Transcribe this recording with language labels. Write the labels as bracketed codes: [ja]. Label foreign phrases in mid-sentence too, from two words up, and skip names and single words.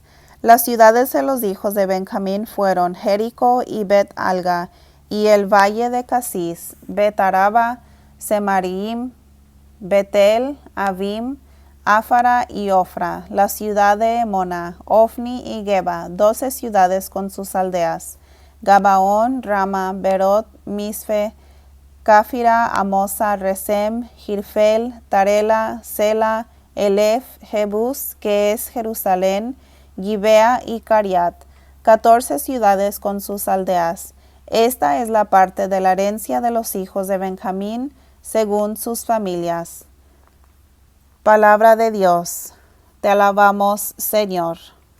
[es] Las ciudades de los hijos de Benjamín fueron Jericó y Bet-Alga, y el valle de Casis, Bet-Araba, Semarim, Betel, Avim, Áfara y Ofra, la ciudad de Emona, Ofni y Geba, 12 ciudades con sus aldeas, Gabaón, Rama, Berot, Misfe, Cáfira, Amosa, Resem, Jirfel, Tarela, Sela, Elef, Jebus, que es Jerusalén, Gibea y Cariat, 14 ciudades con sus aldeas. Esta es la parte de la herencia de los hijos de Benjamín, según sus familias. Palabra de Dios. Te alabamos, Señor.